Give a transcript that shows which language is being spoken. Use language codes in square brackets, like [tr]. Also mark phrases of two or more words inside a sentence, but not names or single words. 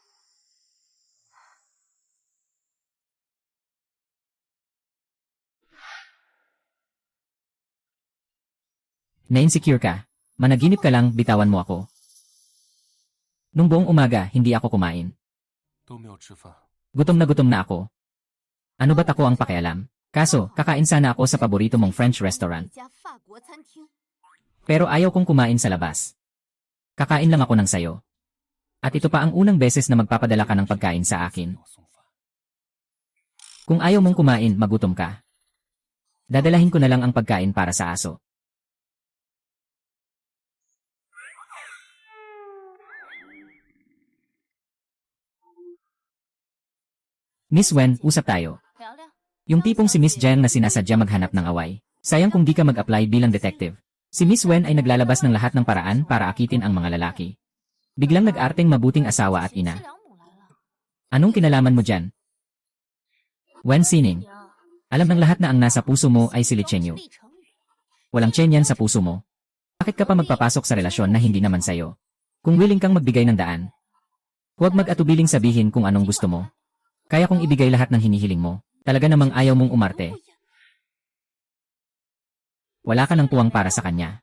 [tl] Na-insecure ka. Managinip ka lang, bitawan mo ako. Nung buong umaga, hindi ako kumain. [zh] 都没有吃饭。 [tl] Gutom na ako. Ano ba't ako ang pakialam? Kaso, kakain sana ako sa paborito mong French [zh] 一 [tl] restaurant. [zh] 家法国餐厅， [tl] Pero ayaw kong kumain sa labas. Kakain lang ako ng sayo. At ito pa ang unang beses na magpapadala ka ng pagkain sa akin. [zh] 我送饭。 [tl] Kung ayaw mong kumain, magutom ka. Dadalahin ko na lang ang pagkain para sa aso. Miss Wen, usap tayo. [zh] 聊聊。 [tl] Yung tipong si Miss Jiang na sinasadya maghanap ng away. Sayang kung di ka mag-apply bilang detective. Si Miss Wen ay naglalabas ng lahat ng paraan para akitin ang mga lalaki. Biglang nag-arteng mabuting asawa at [zh] 贤妻 [tl] ina. [zh] 良母来了。 [tl] Anong kinalaman mo dyan? Wen Sining, [zh] 娘， [tl] alam ng lahat na ang nasa puso mo ay si Li [zh] 这是 [tl] Chenyu. [zh] 历程语。 [tl] Walang Chen Yan sa puso mo. Bakit ka pa magpapasok sa relasyon na hindi naman sayo? Kung willing kang magbigay ng daan, huwag mag-atubiling sabihin kung anong gusto mo. Kaya kong ibigay lahat ng hinihiling mo. Talaga namang ayaw mong umarte. Wala ka ng puwang para sa kanya.